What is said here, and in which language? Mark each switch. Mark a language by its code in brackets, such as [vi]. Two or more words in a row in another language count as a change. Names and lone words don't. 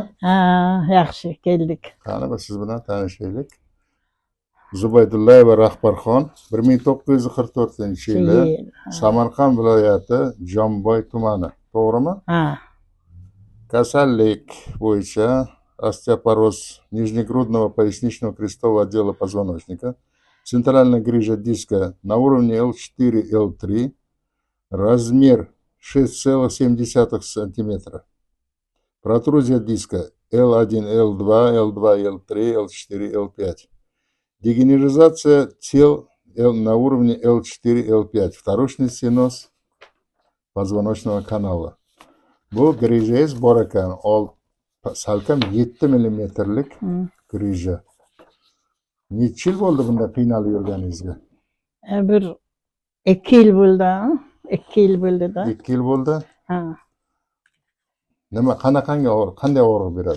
[uz] Ha, yaxshi keldik. Qani biz siz bilan tanishaylik. Zubaydullayeva Rahbarxon 1944-yili Samarqand viloyati Jomboy tumani. To'g'rimi? Ha. Kasallik bo'yicha [ru] остеопороз нижнегрудного поясничного крестового отдела позвоночника, центральная грыжа диска на уровне L4, L3, размер 6,7 сантиметра. Протрузия диска L1, L2, L2, L3, L4, L5. Дегенерализация тел на уровне L4, L5. Вторичный стеноз позвоночного канала. [uz] Bu grijangiz bor ekan. Salkam 7 millimetrlik grija. Necha yil bo'ldi bunda qiynalib yurganingizga? Bir 2 yil bo'ldi. 2 yil bo'ldi-da. 2 yil bo'ldi? Ha. Nima qanday og'riq beradi?